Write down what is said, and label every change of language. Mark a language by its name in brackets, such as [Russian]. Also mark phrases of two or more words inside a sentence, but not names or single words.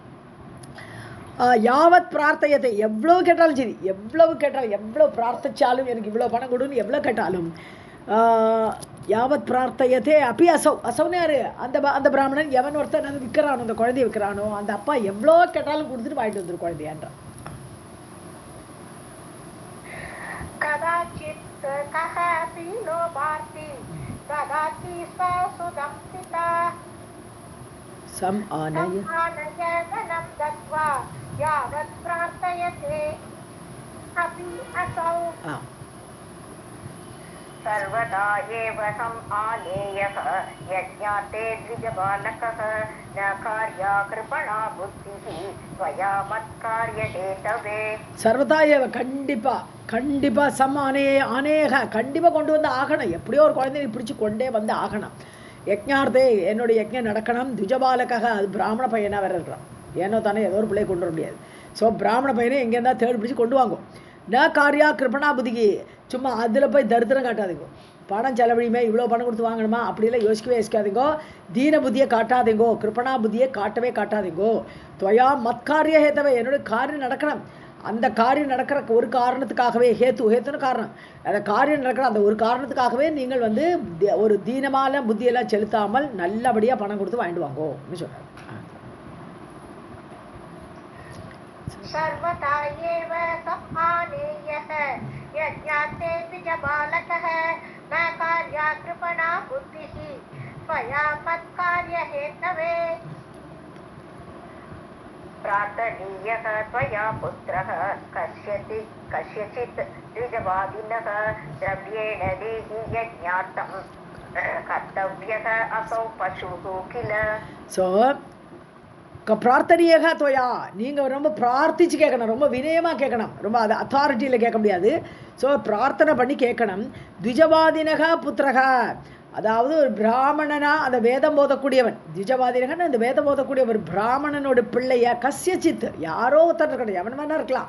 [Sanskrit] यावत् प्रार्थयते, [Tamil] எவ்வளோ கேட்டாலும் சரி, எவ்வளோ பிரார்த்திச்சாலும், எனக்கு இவ்வளோ பணம் கொடுன்னு எவ்வளோ கேட்டாலும், [Sanskrit] यावत् प्रार्थयते अपि [Tamil] அசவுன்னு யாரு, அந்த பிராமணன் எவன் ஒருத்தன் அது விற்கிறானோ, அந்த குழந்தைய விற்கிறானோ, அந்த அப்பா எவ்வளோ கேட்டாலும் கொடுத்துட்டு வாங்கிட்டு வந்துரு குழந்தையான்றான். [Sanskrit] कदाचित् कः अपि लोभार्थी ददाति स्वसुतं पिता समानय धनं दत्वा यावत् प्रार्थयते अपि असौ. सर्वदा एव समानेयः यज्ञाते द्विजबालकः न कार्या कृपणा बुद्धिः त्वया मत्कार्यहेतवे. सर्वदा एव, [Tamil] கண்டிப்பாக [Sanskrit] सम् आनेयः, [Tamil] கண்டிப்பாக கொண்டு வந்து ஆகணும். எப்படியோ ஒரு குழந்தைய பிடிச்சி கொண்டே வந்து ஆகணும். யஜ்ஞார்த்தே, என்னுடைய யஜ்ஞம் நடக்கணும். துஜபாலக்காக, அது பிராமண பையனாக வேறு இருக்கிறான். ஏனோ தானே ஏதோ ஒரு பிள்ளையை கொண்டு வர முடியாது. ஸோ பிராமண பையனே எங்கே இருந்தால் தேடி பிடிச்சி கொண்டு வாங்கும். [Sanskrit] न कार्या कृपणा [Tamil] புத்திக்கு, சும்மா அதில் போய் தரித்திரம் காட்டாதீங்கோ. பணம் செலவழியுமே, இவ்வளோ பணம் கொடுத்து வாங்கணுமா அப்படிலாம் யோசிக்காதீங்கோ. தீன புத்தியை காட்டாதீங்கோ, கிருபணா புத்தியை காட்டாதீங்கோ. [Sanskrit] त्वया मत्कार्य हेतवे, [Tamil] என்னுடைய காரியம் நடக்கணும். அந்த காரியம் நடக்கிற ஒரு காரணத்துக்காகவே, ஹேத்துன்னு காரணம், அந்த காரியம் நடக்கிற அந்த ஒரு காரணத்துக்காகவே நீங்கள் வந்து ஒரு தீனமான புத்தியெல்லாம் செலுத்தாமல் நல்லபடியாக பணம் கொடுத்து வாங்கிட்டு வாங்கோன்னு சொல்கிறார். [Sanskrit] सर्वदा एव समानेयः यज्ञाते द्विजबालकः न कार्या कृपणा बुद्धिः त्वया मत्कार्यहेतवे. प्रार्थनीयः त्वया पुत्रः कस्यचित् द्विजवादिनः द्रव्येण देहि यज्ञार्थं कर्तव्यः असौ पशुः किल. ஸோ பிரார்த்தனையாக தோயா நீங்கள் ரொம்ப பிரார்த்திச்சு கேட்கணும், ரொம்ப வினயமாக கேட்கணும், ரொம்ப அது அத்தாரிட்டியில் கேட்க முடியாது. ஸோ பிரார்த்தனை பண்ணி கேட்கணும். द्विजवादिनः पुत्रः, அதாவது ஒரு பிராமணனா அந்த வேதம் போதக்கூடியவன், த்விஜவாதினகன் அந்த வேதம் போதக்கூடிய ஒரு பிராமணனோட பிள்ளைய கஸ்யச்சித் யாரோ ஒருத்தர் இருக்கணும், எவன் வேணா இருக்கலாம்.